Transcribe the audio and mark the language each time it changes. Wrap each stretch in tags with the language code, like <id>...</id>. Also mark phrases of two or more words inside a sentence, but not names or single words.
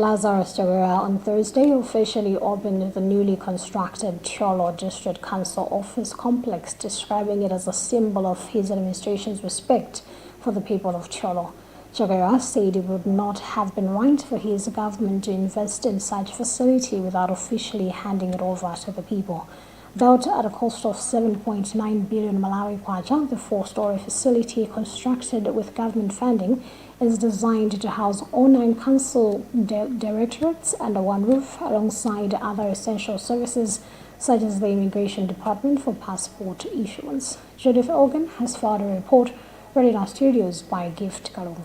<en>Lazarus Chakwera on Thursday officially opened the newly constructed Cholo District Council office complex, describing it as a symbol of his administration's respect for the people of Cholo. Chakwera said it would not have been right for his government to invest in such facility without officially handing it over to the people. Built at a cost of 7.9 billion Malawi kwacha, the four-story facility, constructed with government funding, is designed to house all 9 council directorates under one roof, alongside other essential services such as the Immigration Department for passport issuance. Judith Organ has filed a report read in our studios by Gift Kalunga.</en>